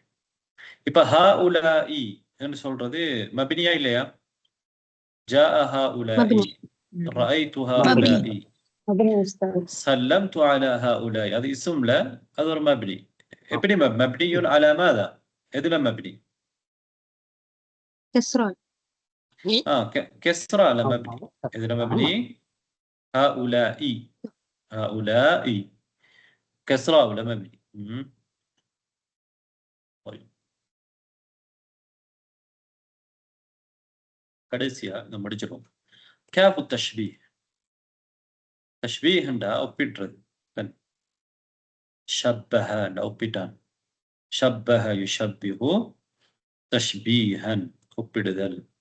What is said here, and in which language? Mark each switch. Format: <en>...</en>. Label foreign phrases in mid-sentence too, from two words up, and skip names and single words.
<ta>இப்ப ஹாஉலாஇ என்று சொல்றது மபினியா இல்லையா?</ta> <ar>جاء هؤلاء، رأيت هؤلاء، سلمت على هؤلاء.</ar> <ta>அது இஸ்ம்ல, அது ஒரு மப்னி. எப்படி</ta> <ar>مبني على ماذا?</ar> <ta>எதுல மப்னி?</ta> <ar>كسران. كسرى على مبني. إذا مبني هؤلاء، هؤلاء كسرى ولا مبني؟</ar> <ta>طيب கடைசியா நம்ம முடிச்சிரோம்.</ta> <ar>كاف تشبيه.</ar> <ta>தஷ்பீஹ்ண்டா ஒப்பிடுறது. ஷப்பஹ ஒப்பிட்டான்.</ta> <ar>شبه يشبه تشبيها ஒப்பிடுதல்.</ar>